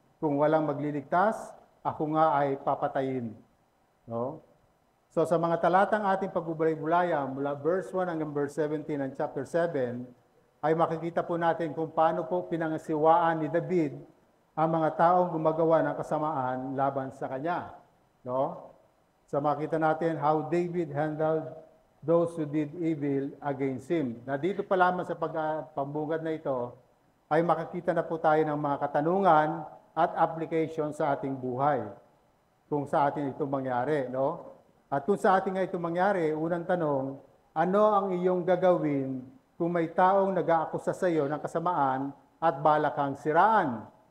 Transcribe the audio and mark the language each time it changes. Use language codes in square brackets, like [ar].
[tl] Kung walang magliligtas, ako nga ay papatayin. No? So sa mga talatang ating pagbubulay-bulaya mula verse 1 hanggang verse 17 ng chapter 7, ay makikita po natin kung paano po pinangasiwaan ni David ang mga taong gumagawa ng kasamaan laban sa kanya. No? [en] So [tl] makita natin [en] how David handled those who did evil against him. [tl] Na dito pa lamang sa pambungad na ito, ay makikita na po tayo ng mga katanungan at application sa ating buhay. Kung sa atin ito mangyari, no? At kung sa atin nga ito mangyari, unang tanong, ano ang iyong gagawin kung may taong nag-aakusa sa iyo ng kasamaan at balak kang siraan?